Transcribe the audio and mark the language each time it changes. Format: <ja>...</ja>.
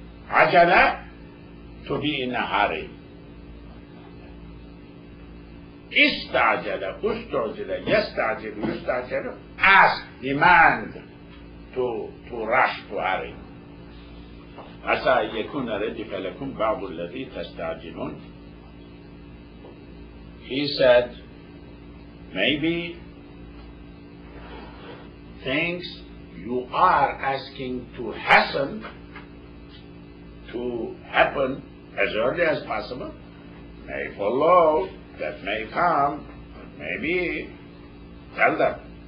<en>عجلة, to be in a hurry.</en> <ar>استعجل, استعجل, يستعجل, يستعجل,</ar> <en>ask, demand, to rush, to hurry.</en> <ar>عسى أن يكون ردف لكم بعض الذي تستعجلون.</ar> <en>He said, maybe things you are asking to hasten, to happen as early as possible, may follow, that may come, maybe, tell them.</en>